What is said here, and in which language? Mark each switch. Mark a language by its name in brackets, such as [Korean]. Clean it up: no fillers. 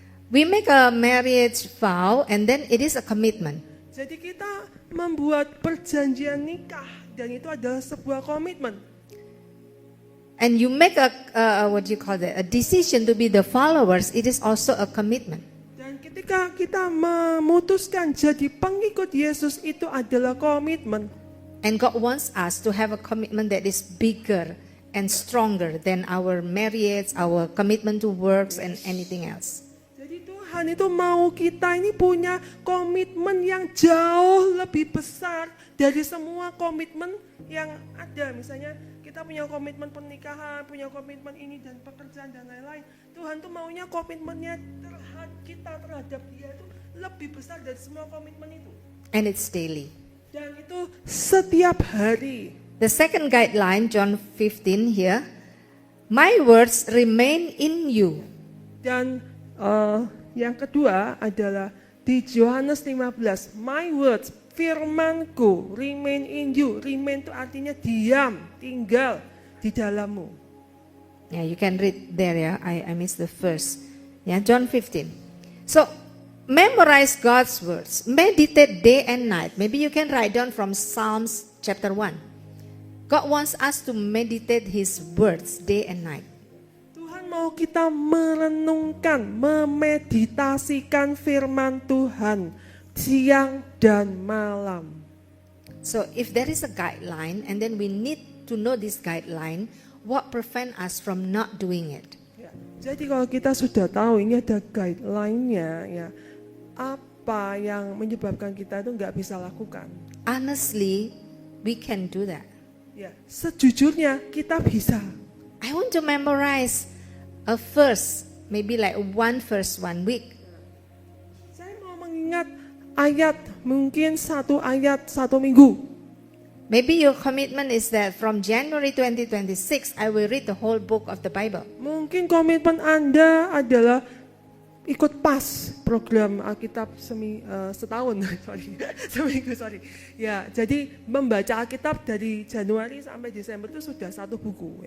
[English] We make a marriage vow and then it is a commitment. [Indonesian] Jadi kita membuat perjanjian nikah dan itu adalah sebuah komitmen. [English] And you make a what do you call that? A decision to be the followers. It is also a commitment. [Indonesian] Dan ketika kita memutuskan jadi pengikut Yesus itu adalah komitmen. [English] And God wants us to have a commitment that is bigger and stronger than our marriage, our commitment to works and anything else. [Indonesian] Jadi Tuhan itu mau kita ini punya komitmen yang jauh lebih besar dari semua komitmen yang ada. Misalnya kita punya komitmen pernikahan, punya komitmen ini dan pekerjaan dan lain-lain. Tuhan tuh maunya komitmennya terhadap dia itu lebih besar dari semua komitmen itu. [English] And it's daily. [Indonesian] Dan itu setiap hari. [English] The second guideline, John 15 here, my words remain in you. [Indonesian] Dan yang kedua adalah di Yohanes 15, [English] my words, [Indonesian] firmanku, [English] remain in you. [Indonesian] Remain itu artinya diam, tinggal di dalammu. [English] Yeah, you can read there, yeah. I missed the verse. Yeah, John 15. So, memorize God's words. Meditate day and night. Maybe you can write down from Psalms chapter 1. God wants us to meditate His words day and night. [Indonesian] Tuhan mau kita merenungkan, memeditasikan firman Tuhan siang dan malam. [English] So, if there is a guideline and then we need to know this guideline, what prevent us from not doing it? [Indonesian] Ya, jadi kalau kita sudah tahu ini ada guideline-nya, ya, apa yang menyebabkan kita itu nggak bisa lakukan? [English] Honestly, we can do that. [Indonesian] Ya, sejujurnya kita bisa. [English] I want to memorize a verse, maybe like one verse 1 week. [Indonesian] Saya mau mengingat ayat, mungkin satu ayat 1 minggu. [English] Maybe your commitment is that from January 2026, I will read the whole book of the Bible. [Indonesian] Mungkin komitmen Anda adalah ikut PAS, program Alkitab setahun, seminggu. Ya, jadi membaca Alkitab dari Januari sampai Desember itu sudah 1 buku.